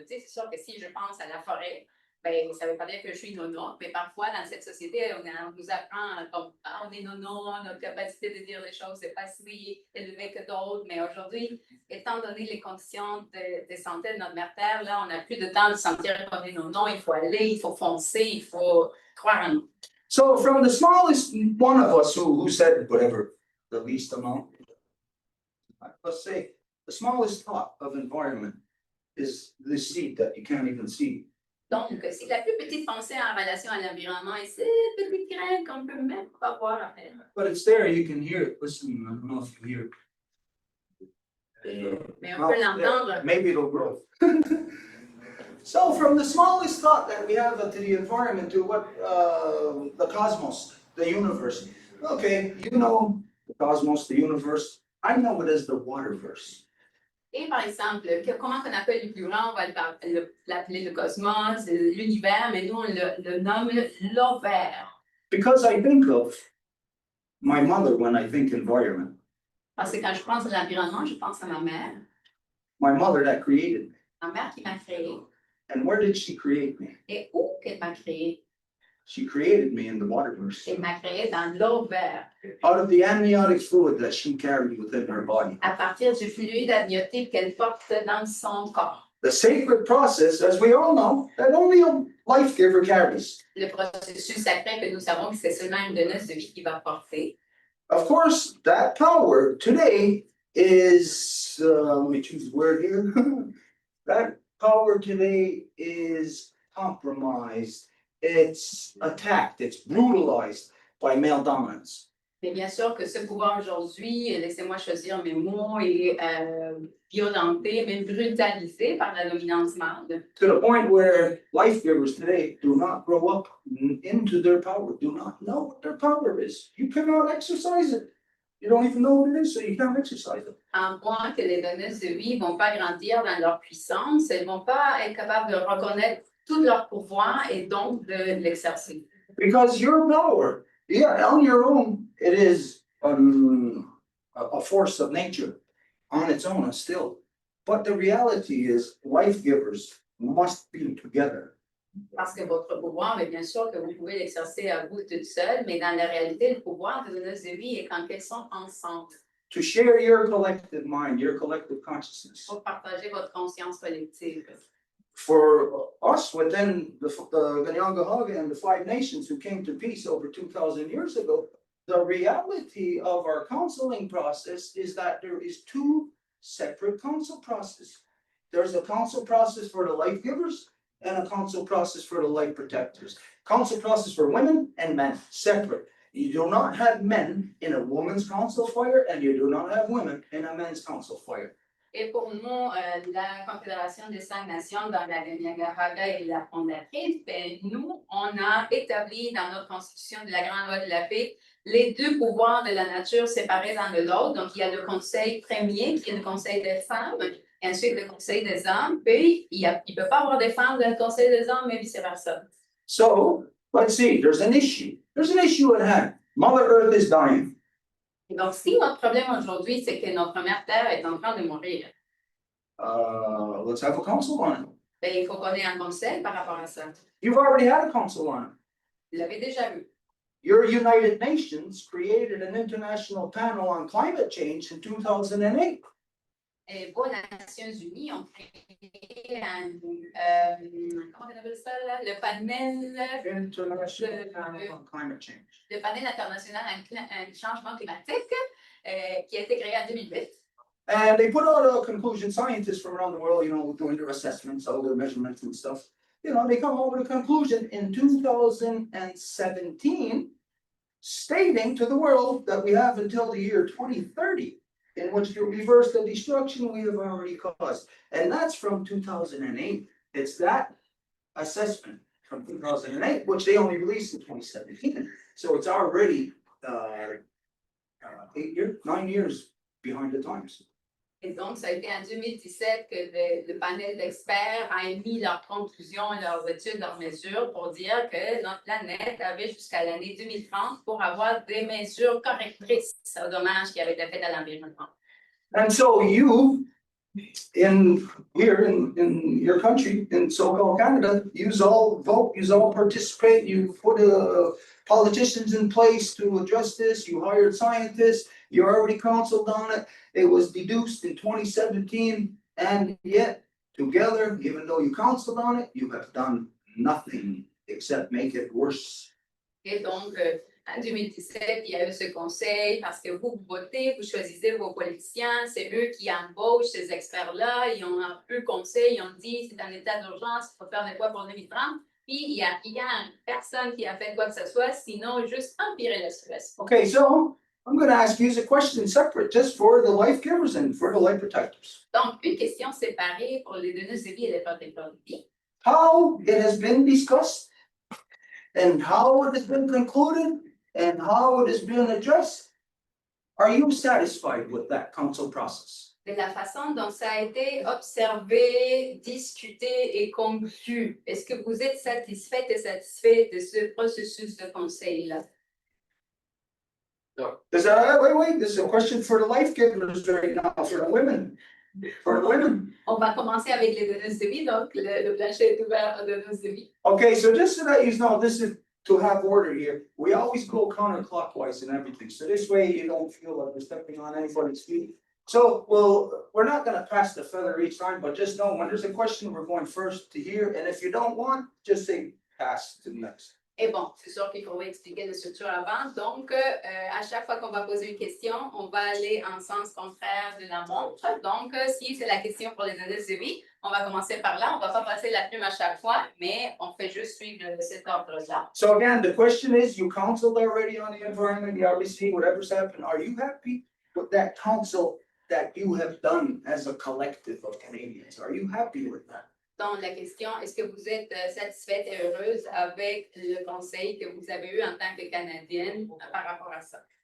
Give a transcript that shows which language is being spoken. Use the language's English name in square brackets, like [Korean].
[French] Tu sais, c'est sûr que si je pense à la forêt, ben ça veut pas dire que je suis nono, mais parfois dans cette société, on nous apprend comme on est nono, notre capacité de dire les choses n'est pas si élevée que d'autres, mais aujourd'hui, étant donné les conditions de santé de notre mère terre, là, on n'a plus de temps de sentir qu'on est nono, il faut aller, il faut foncer, il faut croire en nous. [English] So from the smallest one of us who said whatever, the least amount. Let's say the smallest thought of environment is this seed that you can't even see. [French] Donc, c'est la plus petite pensée en relation à l'environnement et c'est une petite graine qu'on peut même pas voir après. [English] But it's there, you can hear it. Listen, I don't know if you hear it. [French] Mais on peut l'entendre. [English] Maybe it'll grow. So from the smallest thought that we have to the environment to what the cosmos, the universe. Okay, you know the cosmos, the universe. I know it as the waterverse. [French] Et par exemple, comment on appelle le plus grand? On va l'appeler le cosmos, l'univers, mais nous on le nomme l'ovaire. [English] Because I think of my mother when I think environment. [French] Parce que quand je pense à l'environnement, je pense à ma mère. [English] My mother that created me. [French] Ma mère qui m'a créé. [English] And where did she create me? [French] Et où qu'elle m'a créé? [English] She created me in the waterverse. [French] Elle m'a créé dans l'ovaire. [English] Out of the amniotic fluid that she carried within her body. [French] À partir du fluide amniotique qu'elle porte dans son corps. [English] The sacred process, as we all know, that only a life giver carries. [French] Le processus sacré que nous savons que c'est seulement une donneuse de vie qui va porter. [English] Of course, that power today is, let me choose the word here. That power today is compromised. It's attacked, it's brutalized by male dominance. [French] Mais bien sûr que ce pouvoir aujourd'hui, laissez-moi choisir mes mots, est violenté, même brutalisé par la dominance mâle. [English] To the point where life givers today do not grow up into their power, do not know what their power is. You cannot exercise it. You don't even know what it is, so you can't exercise it. [French] En point que les donneuses de vie ne vont pas grandir dans leur puissance, elles ne vont pas être capables de reconnaître tout leur pouvoir et donc de l'exercer. [English] Because your power, yeah, on your own, it is a force of nature on its own still. But the reality is life givers must be together. [French] Parce que votre pouvoir, mais bien sûr que vous pouvez l'exercer à vous toute seule, mais dans la réalité, le pouvoir de donneuses de vie est quand elles sont ensemble. [English] To share your collective mind, your collective consciousness. [French] Pour partager votre conscience collective. [English] For us within the Ganyangahaga and the 5 nations who came to peace over 2,000 years ago, the reality of our counseling process is that there is 2 separate counsel processes. There's a counsel process for the life givers and a counsel process for the life protectors. Counsel process for women and men, separate. You do not have men in a woman's counsel fire and you do not have women in a men's counsel fire. [French] Et pour nous, la Confédération des 5 Nations dans la Ganyangahaga et la fondatrice, ben, nous, on a établi dans notre constitution de la Grande Loi de la Paix les 2 pouvoirs de la nature séparés l'un de l'autre. Donc, il y a le conseil premier qui est le conseil des femmes, et ensuite le conseil des hommes. Puis, il ne peut pas avoir des femmes dans le conseil des hommes, mais vice-versa. [English] So, let's see, there's an issue. There's an issue at hand. Mother Earth is dying. [French] Et donc, si notre problème aujourd'hui, c'est que notre mère Terre est en train de mourir, [English] Let's have a council on it. [French] ben, il faut qu'on ait un conseil par rapport à ça. [English] You've already had a council on it. [French] Vous l'avez déjà vu. [English] Your United Nations created an international panel on climate change in 2008. [French] Et vos Nations Unies ont créé un, comment on appelle ça là? Le panel [English] International panel on climate change. [French] le panel international en changement climatique qui a été créé en 2008. [English] And they put out a conclusion, scientists from around the world, you know, doing their assessments, all their measurements and stuff. You know, they come up with a conclusion in 2017 stating to the world that we have until the year 2030 in which to reverse the destruction we have already caused. And that's from 2008. It's that assessment from 2008, which they only released in 2017. So it's already 9 years behind the times. [French] Et donc, ça a été en 2017 que le panel d'experts a émis leurs conclusions, leurs études, leurs mesures pour dire que notre planète avait jusqu'à l'année 2030 pour avoir des mesures correctrices aux dommages qui avaient été faits à l'environnement. [English] And so you, here in your country, in so-called Canada, yous all vote, yous all participate, you put politicians in place to address this, you hired scientists, you already counseled on it, it was deduced in 2017, and yet, together, even though you counseled on it, you have done nothing except make it worse. [French] Et donc, en 2017, il y a eu ce conseil parce que vous votez, vous choisissez vos politiciens, c'est eux qui embauchent ces experts-là, ils ont un peu conseil, ils ont dit c'est un état d'urgence, il faut faire des quoi pour 2030. Puis il y a personne qui a fait quoi que ce soit, sinon juste empirer le stress. [English] Okay, so I'm going to ask you a question separate just for the life givers and for the life protectors. [French] Donc, une question séparée pour les donneuses de vie et les protecteurs de vie. [English] How it has been discussed and how it has been concluded and how it has been addressed. Are you satisfied with that council process? [French] De la façon dont ça a été observé, discuté et conclu, est-ce que vous êtes satisfait et satisfait de ce processus de conseil-là? [English] Wait, this is a question for the life givers right now, for the women. For the women. [French] On va commencer avec les donneuses de vie, donc le plancher est ouvert aux donneuses de vie. [English] Okay, so just so that you know, this is to have order here. We always go counterclockwise and everything, so this way you don't feel like we're stepping on anybody's feet. So, well, we're not gonna pass the feather each time, but just know when there's a question, we're going first to here, and if you don't want, just say pass to the next. [French] Et bon, c'est sûr qu'il faut expliquer la structure avant. Donc, à chaque fois qu'on va poser une question, on va aller en sens contraire de la montre. Donc, si c'est la question pour les donneuses de vie, on va commencer par là. On ne va pas passer la plume à chaque fois, mais on fait juste suivre cet ordre-là. [English] So again, the question is, you counseled already on the environment, you already see whatever's happened. Are you happy with that counsel that you have done as a collective of Canadians? Are you happy with that? [French] Donc, la question, est-ce que vous êtes satisfaite et heureuse avec le conseil que vous avez eu en tant que Canadienne par rapport à ça?